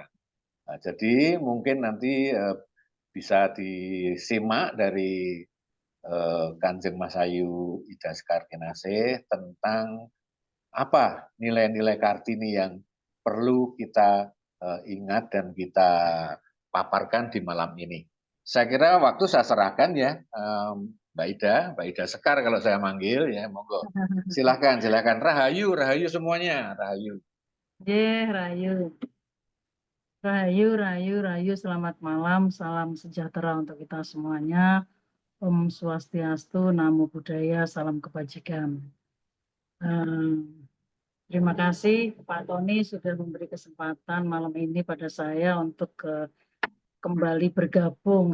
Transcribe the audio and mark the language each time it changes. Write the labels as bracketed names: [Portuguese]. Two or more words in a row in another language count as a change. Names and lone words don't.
[Indonesian] Nah, jadi mungkin nanti bisa disimak dari Kanjeng Mas Ayu Ida Sekar Kinasih tentang apa nilai-nilai Kartini yang perlu kita ingat dan kita paparkan di malam ini. Saya kira waktu saya serahkan ya, Mbak Ida Sekar kalau saya manggil ya, monggo. Silakan, silakan. [Javanese] Rahayu, rahayu semuanya, rahayu. Rahayu. Rahayu, Rahayu, Rahayu, [Indonesian] selamat malam, salam sejahtera untuk kita semuanya. Om Swastiastu, Namo Buddhaya, salam kebajikan. Terima kasih Pak Tony sudah memberi kesempatan malam ini pada saya untuk kembali bergabung.